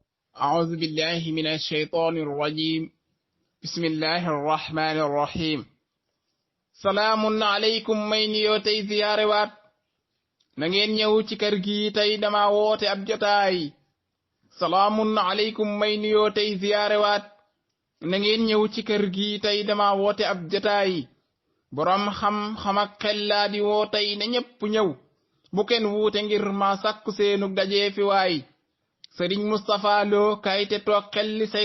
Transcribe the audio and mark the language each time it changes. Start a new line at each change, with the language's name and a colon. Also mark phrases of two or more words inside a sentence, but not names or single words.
Arabic: أعوذ بالله من الشيطان الرجيم بسم الله الرحمن الرحيم سلام عليكم
Wolof: may nuyoo tey ziyaare waat na ngeen ñëw ci kër gi tey dama woote ab jotaay
Arabic: سلام عليكم
Wolof: may nuyoo tey ziyaare waat na ngeen ñëw ci kër gi tey dama woote ab jotaay borom xam-xam ak xel laa di woo tey na ñépp ñëw bu kenn wuute ngir ma sàkku seenu dajee fi waay Sëriñ Mustapha Lo kay te toog xel li say